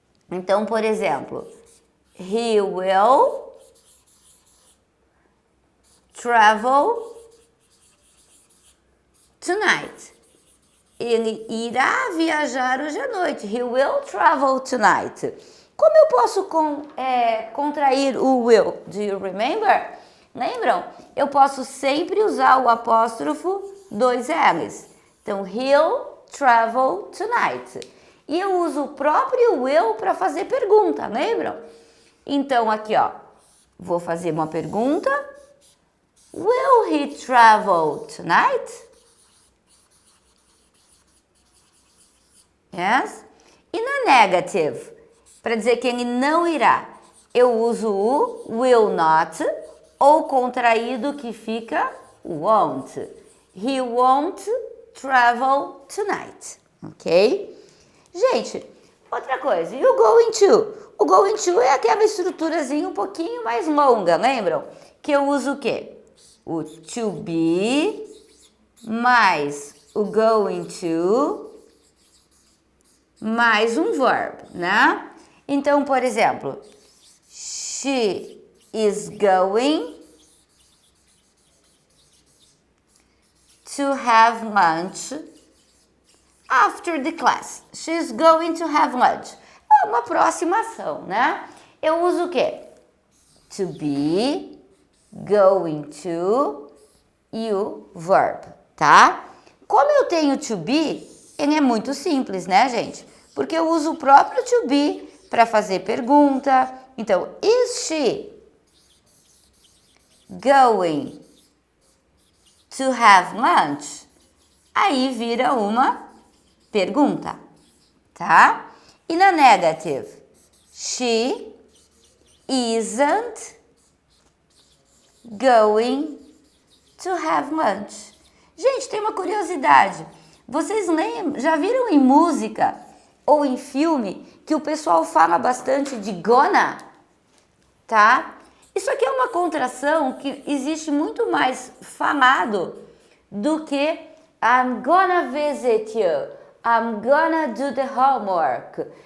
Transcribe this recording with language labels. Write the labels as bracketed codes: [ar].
[pt] Então, por exemplo, [en] he will travel tonight. [pt] Ele irá viajar hoje à noite. [en] He will travel tonight. [pt] Como eu posso contrair o will? [en] Do you remember? [pt] Lembram? Eu posso sempre usar o apóstrofo 2 L's. [en] Então, he'll travel tonight. [pt] E eu uso o próprio will para fazer pergunta, lembram? Então, aqui, ó, vou fazer uma pergunta. [en] Will he travel tonight? [pt] Yes? E na negative, para dizer que ele não irá, eu uso o will not, ou contraído que fica won't. [en] He won't travel tonight, ok? [pt] Gente, outra coisa, e o going to? O going to é aquela estruturazinha um pouquinho mais longa, lembram? Que eu uso o quê? O to be mais o going to mais um verbo, né? Então, por exemplo, [en] she is going to have lunch after the class. She's going to have lunch. [pt] É uma aproximação, né? Eu uso o quê? To be, going to e o verb, tá? Como eu tenho to be, ele é muito simples, né, gente? Porque eu uso o próprio to be para fazer pergunta. [en] Então, is she going to have lunch? [pt] Aí vira uma pergunta, tá? E na [en] negative, she isn't going to have lunch. [pt] Gente, tem uma curiosidade. Vocês já viram em música ou em filme que o pessoal fala bastante de gonna? Tá? Isso aqui é uma contração que existe muito mais falado do que [en] I'm gonna visit you, I'm gonna do the homework.